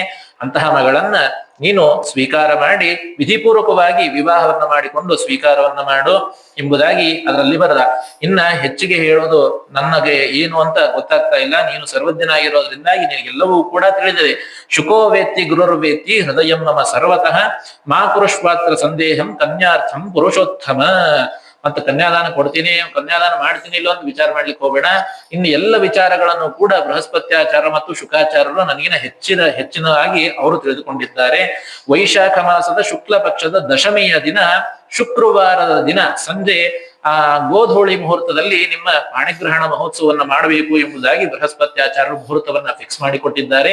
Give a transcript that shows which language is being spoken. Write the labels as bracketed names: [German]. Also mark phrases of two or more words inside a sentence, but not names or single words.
[Kannada] ಅಂತಹ ಮಗಳನ್ನ ನೀನು ಸ್ವೀಕಾರ ಮಾಡಿ ವಿಧಿಪೂರ್ವಕವಾಗಿ ವಿವಾಹವನ್ನ ಮಾಡಿಕೊಂಡು ಸ್ವೀಕಾರವನ್ನ ಮಾಡು ಎಂಬುದಾಗಿ ಅದರಲ್ಲಿ ಬರದ. ಇನ್ನ ಹೆಚ್ಚಿಗೆ ಹೇಳೋದು ನನಗೆ ಏನು ಅಂತ ಗೊತ್ತಾಗ್ತಾ ಇಲ್ಲ. ನೀನು ಸರ್ವಜ್ಞನಾಗಿರೋದ್ರಿಂದಾಗಿ ನಿನಗೆಲ್ಲವೂ ಕೂಡ ತಿಳಿದಿದೆ. [Sanskrit] ಶುಕೋ ವೇತ್ತಿ ಗುರುರ್ವೇತ್ತಿ ಹೃದಯಂ ಮಮ ಸರ್ವತಃ ಮಾ ಕುರುಷ್ಪಾತ್ರ ಸಂದೇಹಂ ಕನ್ಯಾರ್ಥಂ ಪುರುಷೋತ್ತಮ. [Kannada] ಮತ್ತೆ ಕನ್ಯಾದಾನ ಕೊಡ್ತೀನಿ, ಕನ್ಯಾದಾನ ಮಾಡ್ತೀನಿ ಇಲ್ಲ ಅಂತ ವಿಚಾರ ಮಾಡ್ಲಿಕ್ಕೆ ಹೋಗ್ಬೇಡ. ಇನ್ನು ಎಲ್ಲ ವಿಚಾರಗಳನ್ನು ಕೂಡ ಬೃಹಸ್ಪತ್ಯಾಚಾರ ಮತ್ತು ಶುಕಾಚಾರ್ಯರು ನನಗಿನ ಹೆಚ್ಚಿನದಾಗಿ ಅವರು ತಿಳಿದುಕೊಂಡಿದ್ದಾರೆ. ವೈಶಾಖ ಮಾಸದ ಶುಕ್ಲ ಪಕ್ಷದ ದಶಮಿಯ ದಿನ, ಶುಕ್ರವಾರದ ದಿನ ಸಂಜೆ ಆ ಗೋಧೂಳಿ ಮುಹೂರ್ತದಲ್ಲಿ ನಿಮ್ಮ ಪಾಣಿಗ್ರಹಣ ಮಹೋತ್ಸವವನ್ನು ಮಾಡಬೇಕು ಎಂಬುದಾಗಿ ಬೃಹಸ್ಪತ್ಯಾಚಾರ್ಯರು ಮುಹೂರ್ತವನ್ನ ಫಿಕ್ಸ್ ಮಾಡಿಕೊಟ್ಟಿದ್ದಾರೆ.